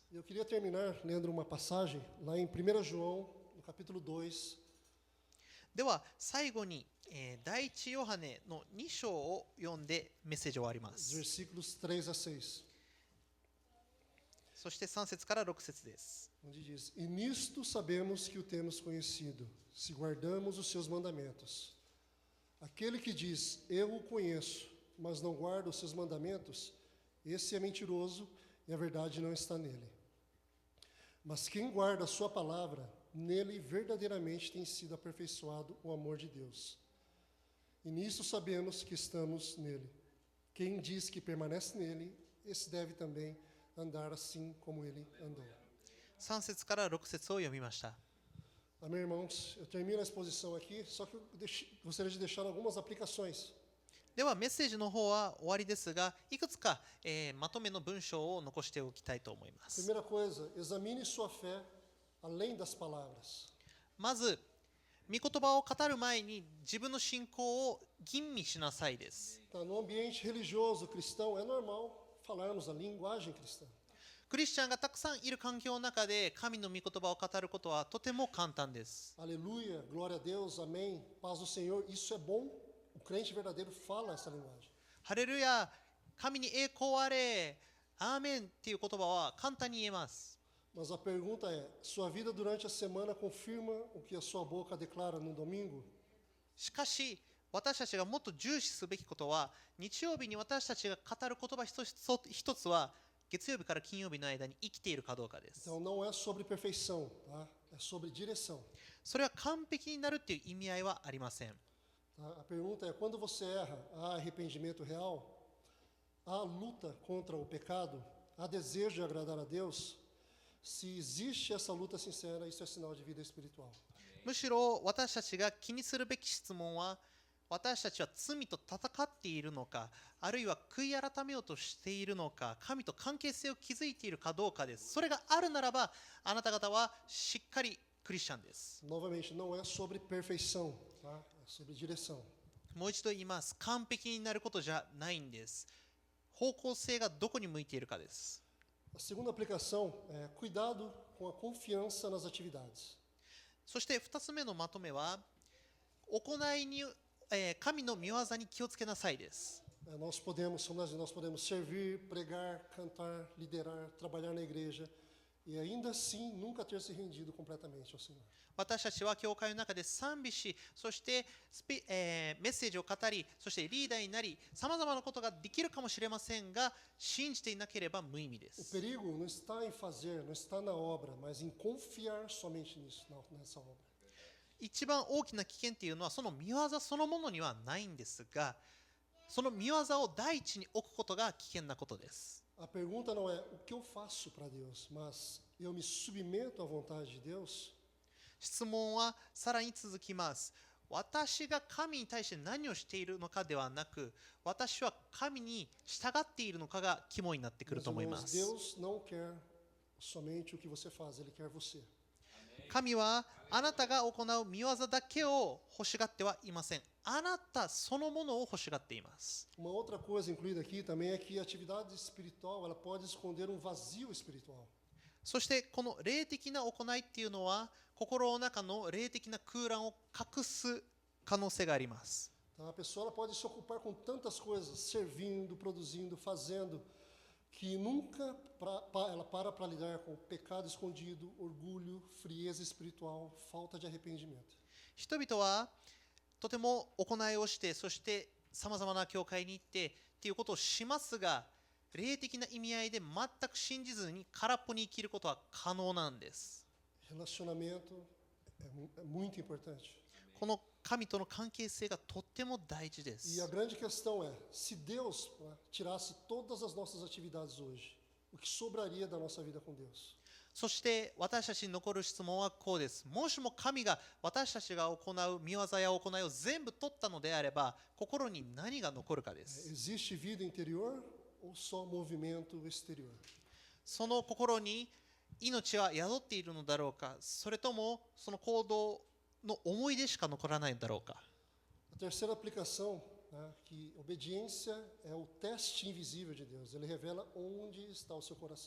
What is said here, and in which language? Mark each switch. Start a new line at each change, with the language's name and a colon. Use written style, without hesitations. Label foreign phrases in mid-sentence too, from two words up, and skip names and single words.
Portuguese: Eu queria terminar lendo uma passagem lá em 1 João, no capítulo 2,
Japanese: では最後に、第一ヨハネの2章を読んでメッセージを終わりま
Portuguese: os
Japanese: す。
Portuguese: versículos 3 a 6.
Japanese: そして3節から6節です。
Portuguese: Onde diz: E nisto sabemos que o temos conhecido, se guardamos os seus mandamentos. Aquele que diz, eu o conheço, mas não guarda os seus mandamentos, esse é mentiroso e a verdade não está nele. Mas quem guarda a sua palavra, nele verdadeiramente tem sido aperfeiçoado o amor de Deus. E nisso sabemos que estamos nele. Quem diz que permanece nele, esse deve também andar assim como ele andou.
Japanese: 3 節から6節を読みました。
Portuguese: Amém, irmãos? Eu termino a exposição aqui, só que eu gostaria de deixar algumas aplicações.
Japanese: ではメッセージの方は終わりですが、いくつか、まとめの文章を残しておきたいと思います。
Portuguese: Primeira coisa, examine sua fé além das palavras.
Japanese: まず、御言葉を語る前に自分の信仰を吟味しなさいです。
Portuguese: Tá, no ambiente religioso cristão, é normal falarmos a linguagem cristã.
Japanese: クリスチャンがたくさんいる環境の中で神の御言葉を語ることはとても簡単です。
Portuguese: Aleluia, glória a Deus, amém, paz do Senhor, isso é bom. O crente verdadeiro fala essa linguagem.
Japanese: ハレルヤ、神に栄光あれ、アーメンっていう言葉は簡単に言えます。
Portuguese: Mas a pergunta é, sua vida durante a semana confirma o que a sua boca declara no domingo?
Japanese: しかし、私たちがもっと重視すべきことは、日曜日に私たちが語る言葉一つは、月曜日から金曜日の間に生きているかどうかです。
Portuguese: Então não é sobre perfeição, tá? É sobre direção.
Japanese: それは完璧になるっていう意味合いはありません。
Portuguese: Tá? A pergunta é, quando você erra, há arrependimento real? Há luta contra o pecado? Há desejo de agradar a Deus? Se existe essa luta sincera, isso é sinal de vida espiritual.
Japanese: むしろ私たちが気にするべき質問は、私たちは罪と戦っているのか、あるいは悔い改めようとしているのか、神と関係性を築いているかどうかです。それがあるならば、あなた方はしっかりクリスチャンです。
Portuguese: Novamente, não é sobre perfeição, tá? É sobre direção.
Japanese: もう一度言います。完璧になることじゃないんです。方向性がどこに向いているかです。
Portuguese: A segunda aplicação é cuidado com a confiança nas atividades.
Japanese: そして2つ目のまとめは、行いに、神の御業に気をつけなさいです。
Portuguese: Nós podemos servir, pregar, cantar, liderar, trabalhar na igreja e ainda assim nunca ter se rendido completamente ao Senhor.
Japanese: 私たちは教会の中で賛美し、そしてメッセージを語り、そしてリーダーになり、さまざまなことができるかもしれませんが、信じていなければ無意味で
Portuguese: O
Japanese: す。
Portuguese: perigo não está em fazer, não está na obra, mas em confiar somente nisso, nessa obra.
Japanese: 一番大きな危険っていうのは、その御業そのものにはないんですが、その御業を第一に置くことが危険なことです。
Portuguese: A pergunta não é o que eu faço para Deus, mas eu me submeto à vontade de Deus.
Japanese: 質問はさらに続きます。私が神に対して何をしているのかではなく、私は神に従っているのかが肝になってくる
Portuguese: Meus
Japanese: と思いま
Portuguese: irmãos,
Japanese: す。
Portuguese: Deus não quer somente o que você faz, Ele quer você.
Japanese: 神はあなたが行う御業だけを欲しがってはいません。あなたそのものを欲しがっています。
Portuguese: Uma outra coisa incluída aqui também é que a atividade espiritual ela pode esconder um vazio espiritual.
Japanese: そしてこの霊的な行いっていうのは、心の中の霊的な空欄を隠す可能性があります。
Portuguese: Tá? A pessoa ela pode se ocupar com tantas coisas, servindo, produzindo, fazendo, que nunca ela para lidar com o pecado escondido, orgulho, frieza espiritual, falta de arrependimento.
Japanese: 人々はとても行いをして、そしてさまざまな教会に行ってっていうことをしますが、霊的な意味合いで全く信じずに空っぽに生きることは可能なんです。
Portuguese: Relacionamento é muito importante.
Japanese: この神との関係性がとっても大事で
Portuguese: E
Japanese: す
Portuguese: a。grande questão é, se Deus tirasse todas as nossas atividades hoje, o que sobraria da nossa vida com Deus?
Japanese: そして私たちに残る質問はこうです。もしも神が私たちが行う御業や行いを全部取ったのであれば、心に何が残るかです。
Portuguese: Existe vida interior ou só movimento exterior?
Japanese: その心に命は宿っているのだろうか、それともその行動の思い出しか残らないのだろうか。
Portuguese: A terceira aplicação, né, que obediência é o teste invisível de Deus. Ele revela onde está o seu coração.